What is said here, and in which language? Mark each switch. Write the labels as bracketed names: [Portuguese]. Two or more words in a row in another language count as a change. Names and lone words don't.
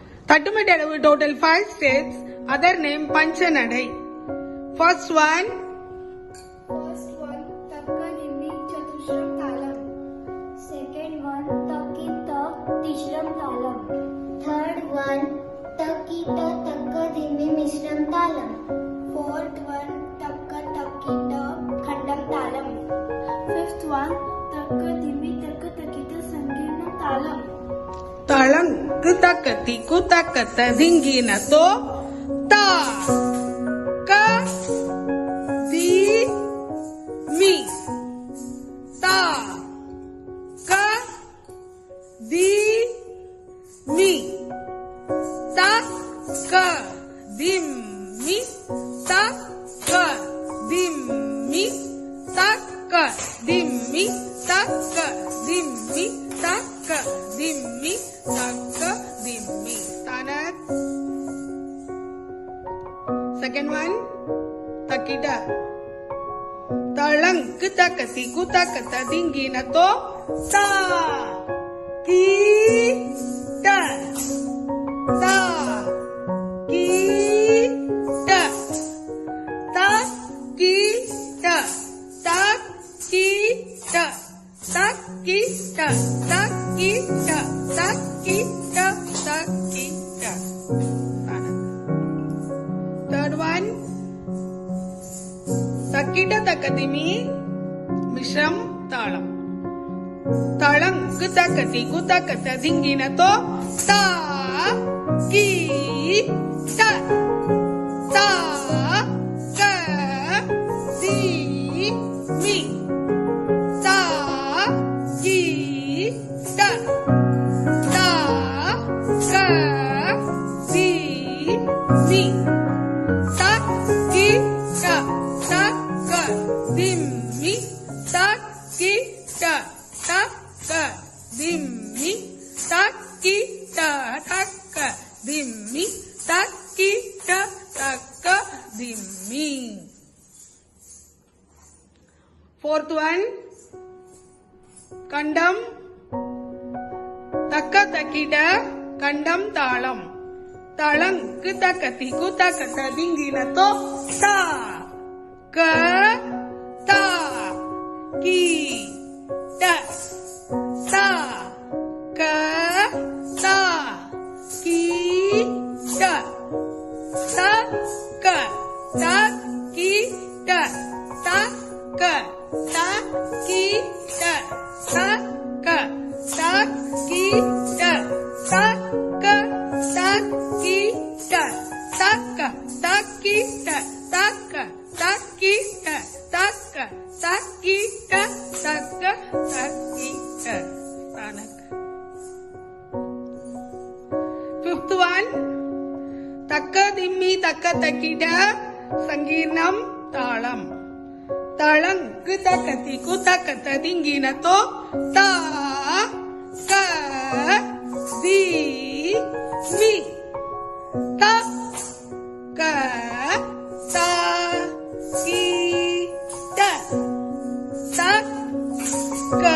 [English] Tattumettu total 5 states. Other name Panchanadai. First one Takka Nimmi Chatushram Talam. Second one Takita Tishram Talam. Third one Takita Takka Dimmi Mishram Talam. Fourth one Takka Takita Khandam Talam. Fifth one Takka Dimmi Takka Takita Sangeernam Talam. Talam kutakati kutakata dingina to ta ka di mi ta ka di mi ta ka dim mi ta ka dim mi ta ka dim mi ta ka dim mi ta ka dim mi ta ka dim mi. Tanak. Second one takida. Talang kutakati kutakata dingina to ta ki ta ta ki ta ta ki ta ta ki ta ta ki ta ta ki ta ta ki ta ta ki ta. Third one takida takadimi mishram talam. Talang kutakati kutakata dingina to ta ki ta ta ka di mi ta ki ta ta ka di mi ta ki ta ta ka dim mi ta ki ta ta ka dim mi ta ki ta ta ka dim mi ta ki ta ta ka dim mi. Fourth one kandam takka takida kandam talam. Talang kutakati kutakata dingina to ta ka ta ki ta ta ka ta ki ta ta ka ta ki ta ta ka ta ki ta ta ka ta ki ta ta ka ta ki ta ta ka ta ki ta ta ka ta ki ta ta ka ta ki ta ta ka ta ki ta. Tanak. Fifth one takka dimmi takka takida sangeernam talam. Talang kutakati kutakata dingina to ta ka di mi ta ka ta ki ta ta ka